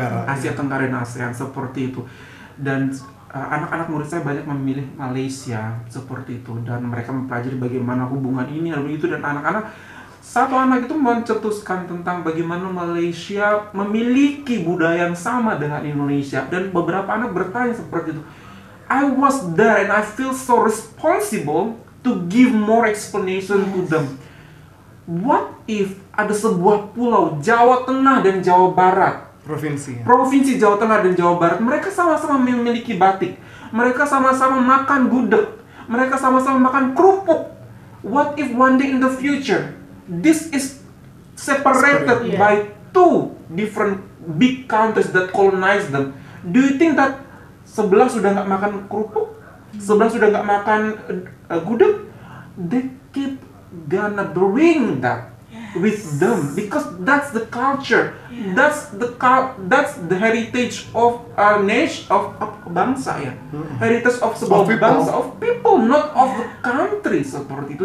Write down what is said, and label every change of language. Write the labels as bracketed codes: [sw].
[id] Asia Tenggara dan ASEAN seperti itu. Dan anak-anak murid saya banyak memilih Malaysia seperti itu, dan mereka mempelajari bagaimana hubungan ini dan begitu. Dan satu anak itu mencetuskan tentang bagaimana Malaysia memiliki budaya yang sama dengan Indonesia, dan beberapa anak bertanya seperti itu. [en] I was there and I feel so responsible to give more explanation to them. [id] What if ada sebuah pulau Jawa Tengah dan Jawa Barat, Provinsi Jawa Tengah dan Jawa Barat, mereka sama-sama memiliki batik, mereka sama-sama makan gudeg, mereka sama-sama makan kerupuk. [en] What if one day in the future this is separated by two different big countries that colonize them? [id] Do you think that sebelah sudah nggak makan kerupuk, sebelah sudah nggak makan gudeg? [en] They keep gonna bring that with them because that's the culture, that's the heritage of a nation, of bangsa ya, heritage of sebuah bangsa, of people, not of the country seperti itu.